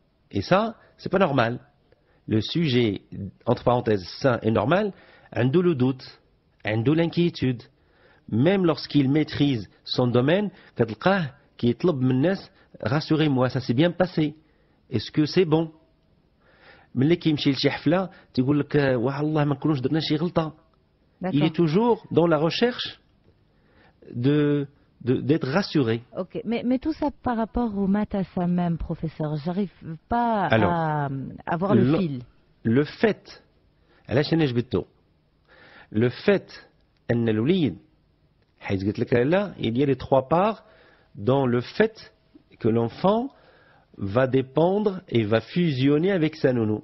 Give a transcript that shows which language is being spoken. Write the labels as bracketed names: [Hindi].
[French] Et ça, c'est pas normal. Le sujet, entre parenthèses, sain et normal, [Arabic] عنده [French] le doute, عنده l'inquiétude. Même lorsqu'il maîtrise son domaine, [Arabic] كتلقاه كيطلب من الناس [French] rassurez-moi, ça s'est bien passé. Est-ce que c'est bon? [Arabic] ملي كيمشي لشي حفلة تيقول لك والله ما نكونوش درنا شي غلطة. [French] Il est toujours dans la recherche d'être rassuré. Ok, mais tout ça par rapport au matassa même, professeur, j'arrive pas à avoir le fil. Le fait, le fait [Arabic] أن الوليد حيث قلت لك [French] là, il y a les trois parts dans le fait que l'enfant va dépendre et va fusionner avec sa nounou.